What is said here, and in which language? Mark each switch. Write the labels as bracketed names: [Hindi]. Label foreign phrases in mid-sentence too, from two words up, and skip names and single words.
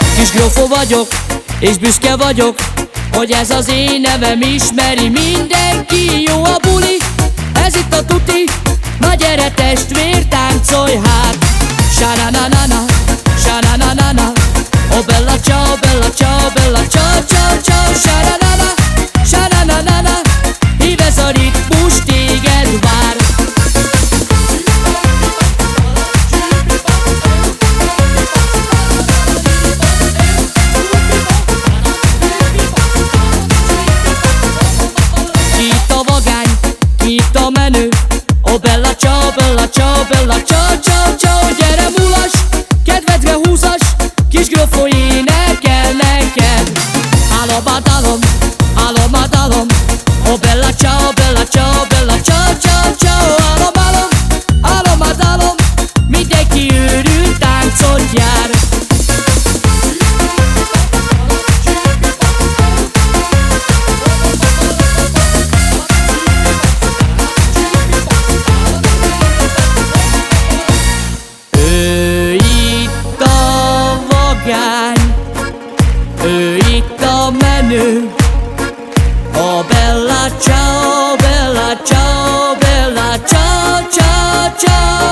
[Hungarian] Kisgrófó vagyok, és büszke vagyok, hogy ez az én nevem ismeri mindenki. Jó a buli, ez itt a tuti, na gyere testvér, táncolj hát. Sa-na-na-na-na, sa-na-na-na-na, [Italian] oh bella ciao, bella ciao, bella ciao, ciao, ciao. Sa-na-na-na, sa-na-na-na-na, [Hungarian] hív ez a ritmus, téged vár. Itt a vagány, itt a menő, [Italian] oh bella ciao, bella ciao, bella ciao, ciao, ciao. [Hungarian] Gyere mulas, kedvedre húzas, kisgrófó énekel neked. Álom a dalom, álom a dalom, [Italian] oh bella ciao, bella ciao, bella ciao, ciao, ciao. [Hungarian] Álom, álom, álom a dalom, mindenki őrült táncot jár. Ő itt a vagány, ő itt a menő, [Italian] oh bella ciao, bella ciao, bella ciao, ciao, ciao.